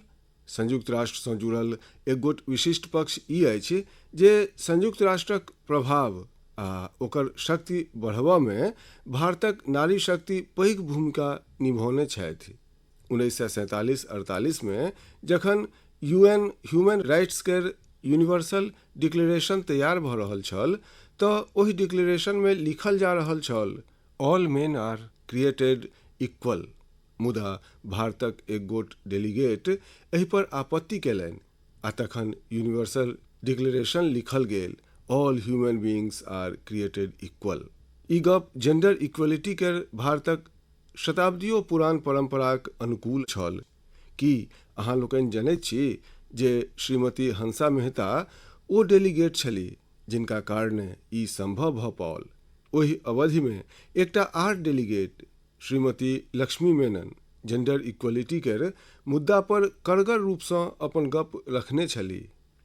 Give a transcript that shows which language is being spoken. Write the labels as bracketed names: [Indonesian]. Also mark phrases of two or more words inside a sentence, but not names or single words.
[Maithili] संयुक्त राष्ट्रसँ जुड़ल एक गोट विशिष्ट पक्ष ई अछि जे संयुक्त राष्ट्रक प्रभाव आ ओकर शक्ति बढ़बा में भारतक नारी शक्ति पैघ भूमिका निभौने छथि। 1947-48 में जखन UN [English] human rights [Maithili] केर [English] universal declaration [Maithili] तैयार भऽ रहल छल तऽ ओहि डिक्लेरेशन में लिखल जा रहल छल, [English] All men are created equal. [Maithili] मुदा भारतक एक गोट डेलीगेट एहि पर आपत्ति केलनि आ तखन [English] universal declaration [Maithili] लिखल गेल, [English] All human beings are created equal. [Maithili] ई गप [English] gender equality [Maithili] केर भारतक शताब्दियों पुरान परंपराक अनुकूल छल। की अहाँ लोकनि जनैत छी जे श्रीमती हंसा मेहता ओ डेलीगेट छलीह जिनका कारणे ई संभव भऽ पाओल? ओहि अवधि में एकटा आर डेलीगेट श्रीमती लक्ष्मी मेनन [English] gender equality [Maithili] केर मुद्दा पर कड़गर रूपसँ अपन गप रखने छलीह।